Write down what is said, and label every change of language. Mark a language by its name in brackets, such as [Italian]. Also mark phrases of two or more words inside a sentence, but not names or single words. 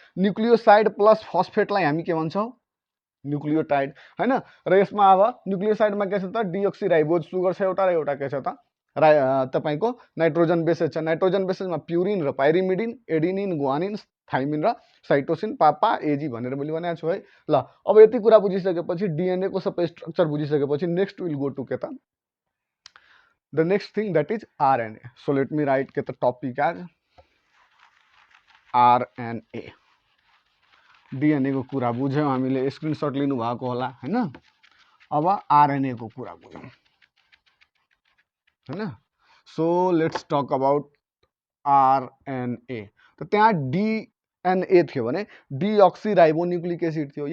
[Nepali] न्युक्लियोसाइड प्लस फस्फेटलाई हामी के भन्छौँ न्युक्लियोटाइड हैन र यसमा अब न्युक्लियोसाइडमा के छ त [English] deoxyribose sugar [Nepali] छ एउटा र एउटा के छ त तपाईको [English] nitrogen bases [Nepali] छ। नाइट्रोजन बेसेसमा प्युरिन र पाइरिमिडिन एडिनिन ग्वानिन थाइमिन र साइटोसिन पापा एजी भनेर मैले भनेको छु है। ल अब यति कुरा बुझिसकेपछि डिएनए को सबै स्ट्रक्चर बुझिसकेपछि [English] next will go to [Nepali] के त [English] the next thing that is RNA. So let me write get the topic as RNA. [Nepali] DNA को कुरा बुझ्यौं हामीले स्क्रिनशट लिनु भएको होला हैन। अब RNA को कुरा बुझौं हैन। [English] so let's talk about RNA. [Nepali] त त्यहाँ DNA थियो भने डिअक्सिराइबोन्युक्लिक एसिड थियो।